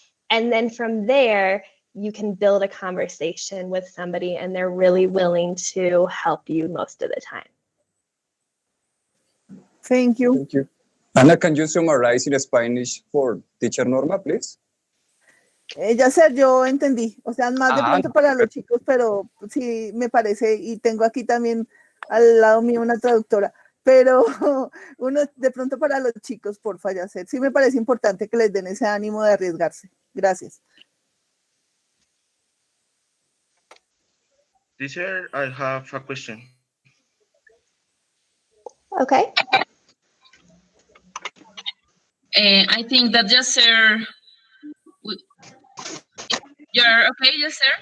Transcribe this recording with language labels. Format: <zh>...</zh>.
<en>And then from there, you can build a conversation with somebody and they're really willing to help you most of the time. Thank you. Thank you. Anna, can you summarize in Spanish for teacher Norma, please?</en> <es>Ya sé, yo entendí. O sea, más de pronto no, para los chicos, pero sí me parece, y tengo aquí también al lado mío una traductora, pero uno de pronto para los chicos, porfa, ya sé. Sí me parece importante que les den ese ánimo de arriesgarse. Gracias.</es> <en>Teacher, I have a question. Okay. I think that Yasser, you're okay, Yasser?</en>